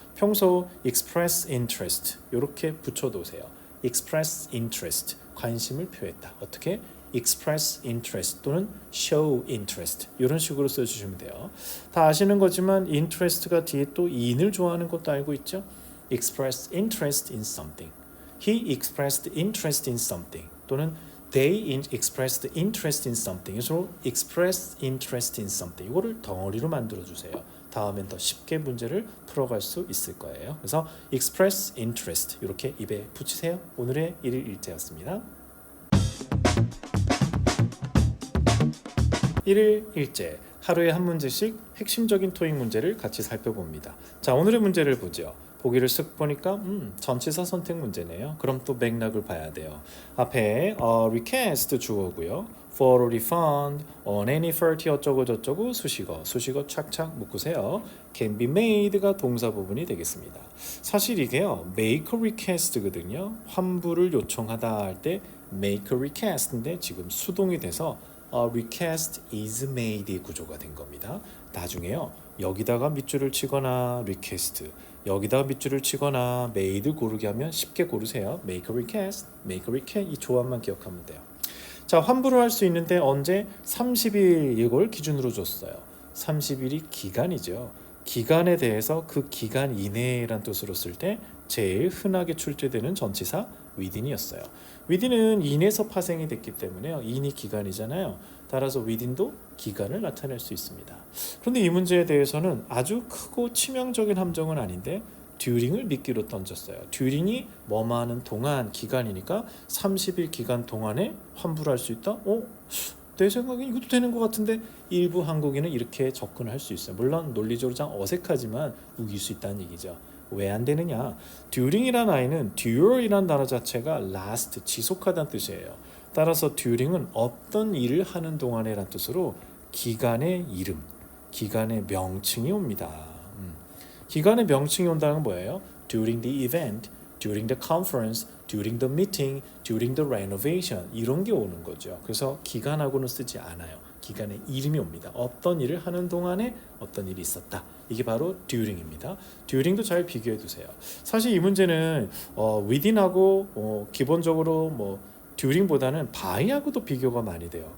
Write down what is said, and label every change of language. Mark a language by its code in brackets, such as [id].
[ko] 평소 [en] express interest [ko] 이렇게 붙여두세요. express interest 관심을 표했다. 어떻게? [en] express interest [ko] 또는 [en] show interest [ko] 이런 식으로 써주시면 돼요. 다 아시는 거지만 interest가 뒤에 또 in을 좋아하는 것도 알고 있죠? [en] express interest in something. He expressed interest in something 또는 they expressed interest in something. [ko] 그래서 [en] express interest in something [ko] 이거를 덩어리로 만들어 주세요. 다음엔 더 쉽게 문제를 풀어갈 수 있을 거예요. 그래서 [en] express interest [ko] 이렇게 입에 붙이세요. 오늘의 1일 일제였습니다. 1일 일제 하루에 한 문제씩 핵심적인 토익 문제를 같이 살펴봅니다. 자, 오늘의 문제를 보죠. 보기를 쓱 보니까 전치사 선택 문제네요. 그럼 또 맥락을 봐야 돼요. 앞에 recast 주어고요. [en] for refund, on any faulty [ko] 어쩌고 저쩌고 수식어 착착 묶으세요. can be made가 동사 부분이 되겠습니다. 사실 이게요. [en] make a request거든요. [ko] 환불을 요청하다 할 때 [en] make a request [ko] 인데 지금 수동이 돼서 [en] request is made [ko] 구조가 된 겁니다. 나중에요. 여기다가 밑줄을 치거나 request 여기다가 밑줄을 치거나 made 고르게 하면 쉽게 고르세요. [en] make a request, make a request [ko] 이 조합만 기억하면 돼요. 자, 환불을 할 수 있는데 언제? 30일 이걸 기준으로 줬어요. 30일이 기간이죠. 기간에 대해서 그 기간 이내란 뜻으로 쓸 때 제일 흔하게 출제되는 전치사 within이었어요. within은 in에서 파생이 됐기 때문에요. in이 기간이잖아요. 따라서 within도 기간을 나타낼 수 있습니다. 그런데 이 문제에 대해서는 아주 크고 치명적인 함정은 아닌데 during을 미끼로 던졌어요. during이 뭐뭐하는 동안 기간이니까 30일 기간 동안에 환불할 수 있다? 내 생각엔 이것도 되는 것 같은데 일부 한국인은 이렇게 접근할 수 있어요. 물론 논리적으로 좀 어색하지만 우길 수 있다는 얘기죠. 왜 안 되느냐? during이라는 아이는 dure이라는 단어 자체가 last, 지속하다는 뜻이에요. 따라서 during은 어떤 일을 하는 동안에란 뜻으로 기간의 이름, 기간의 명칭이 옵니다. 기간의 명칭이 온다는 건 뭐예요? [en] during the event, during the conference, during the meeting, during the renovation [ko] 이런 게 오는 거죠. 그래서 기간하고는 쓰지 않아요. 기간의 이름이 옵니다. 어떤 일을 하는 동안에 어떤 일이 있었다. 이게 바로 during입니다. during도 잘 비교해 두세요. 사실 이 문제는 within하고 기본적으로 during보다는 by하고도 비교가 많이 돼요.